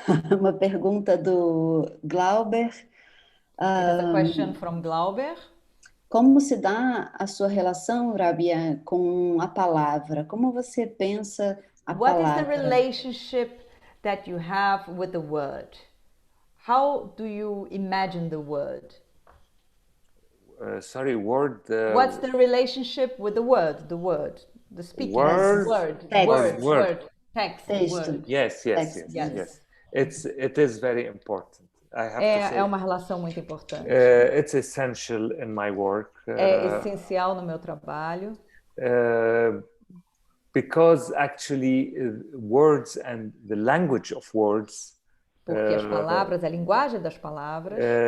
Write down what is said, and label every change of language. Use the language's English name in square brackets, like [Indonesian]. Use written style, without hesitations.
[Portuguese] Uma pergunta do Glauber. [English] It is a question from Glauber. [Portuguese] Como se dá a sua relação, Rabia, com a palavra? Como você pensa a palavra? [English] What is the relationship that you have with the word? How do you imagine the word? Sorry, word. What's the relationship with the word? The word, the speaking word, text, word. Yes. It is very important. I have to say. [Portuguese] É uma relação muito importante. [English] It's essential in my work. [Portuguese] É essencial no meu trabalho. [English] Because actually, words and the language of words. [Portuguese] Porque as palavras, a linguagem das palavras.